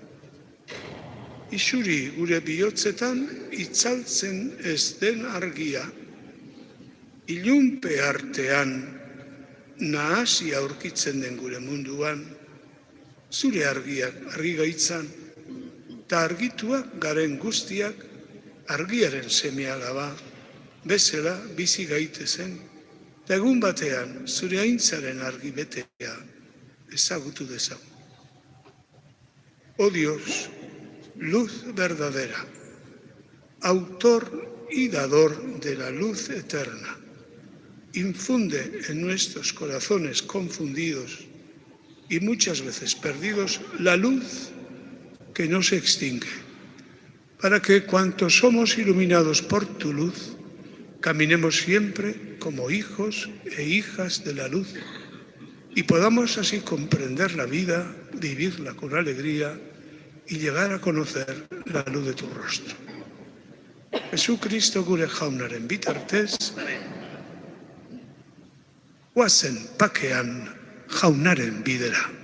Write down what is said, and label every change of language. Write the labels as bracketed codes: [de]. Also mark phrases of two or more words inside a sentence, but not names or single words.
[eu] Isuri gure bihotzetan itzaltzen ez den argia, ilunpe artean nahasi aurkitzen den gure munduan, zure argiak argi gaitzan, eta argituak garen guztiak argiaren seme-alaba, bezala bizi gaitezen, eta egun batean zure aintzaren argi betea ezagutu dezagun. [es] Oh Dios, luz verdadera, autor y dador de la luz eterna, infunde en nuestros corazones confundidos y muchas veces perdidos la luz que no se extingue, para que cuantos somos iluminados por tu luz, caminemos siempre como hijos e hijas de la luz y podamos así comprender la vida, vivirla con alegría y llegar a conocer la luz de tu rostro. [eu] Jesucristo gure jaunaren bitartez, guazen pakean jaunaren bidera.